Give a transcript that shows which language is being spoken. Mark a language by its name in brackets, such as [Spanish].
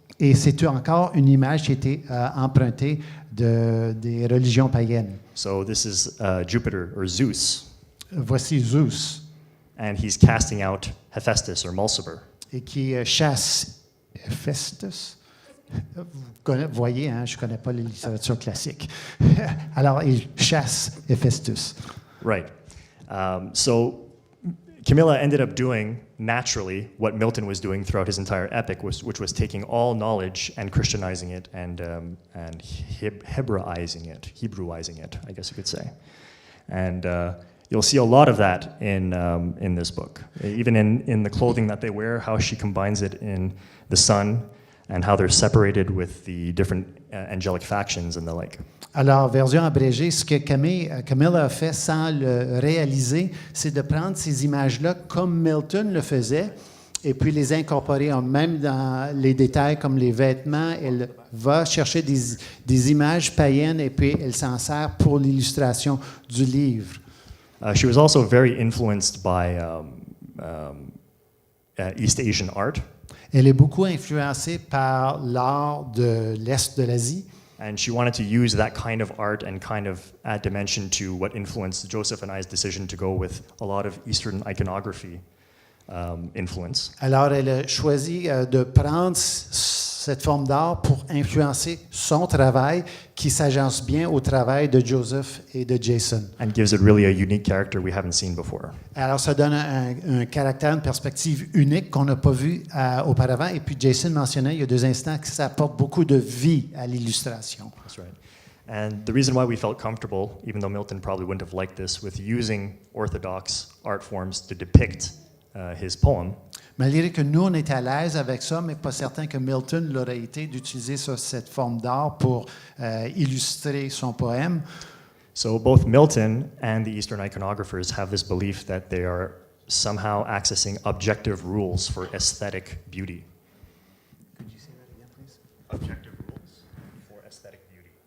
[French] Et c'est encore une image qui a été empruntée des religions païennes. [English] So this is Jupiter or Zeus, [French] Voici Zeus, [English] and he's casting out Hephaestus or Mulciber. [French] et qui chasse Héphaïstos. Vous voyez, hein, je ne connais pas la littérature classique. Alors, il chasse Héphaïstos. [English] Right. So Camilla ended up doing naturally what Milton was doing throughout his entire epic, which was taking all knowledge and Christianizing it and Hebraizing it, I guess you could say. And you'll see a lot of that in this book, even in the clothing that they wear, how she combines it in the sun, and how they're separated with the different angelic factions and the like. [French] Alors, version abrégée, ce que Camille a fait sans le réaliser, c'est de prendre ces images-là comme Milton le faisait et puis les incorporer, même dans les détails comme les vêtements. Elle va chercher des images païennes et puis elle s'en sert pour l'illustration du livre. [English] She was also very influenced by East Asian art. [French] Elle est beaucoup influencée par l'art de l'Est de l'Asie. [English] And she wanted to use that kind of art and kind of add dimension to what influenced Joseph and I's decision to go with a lot of Eastern iconography influence. [French] Alors, elle a choisi de prendre cette forme d'art pour influencer son travail qui s'agence bien au travail de Joseph et de Jason. [English] And gives it really a unique character we haven't seen before. [French] Alors, ça donne un caractère, une perspective unique qu'on n'a pas vu auparavant. Et puis, Jason mentionnait il y a 2 instants que ça apporte beaucoup de vie à l'illustration. [English] That's right. And the reason why we felt comfortable, even though Milton probably wouldn't have liked this, with using orthodox art forms to depict his poem, [French] Malgré que nous, on était à l'aise avec ça, mais pas certain que Milton l'aurait été d'utiliser cette forme d'art pour illustrer son poème. [English] So both Milton and the Eastern iconographers have this belief that they are somehow accessing objective rules for aesthetic beauty. Could you say that again, please? Objective rules for aesthetic beauty.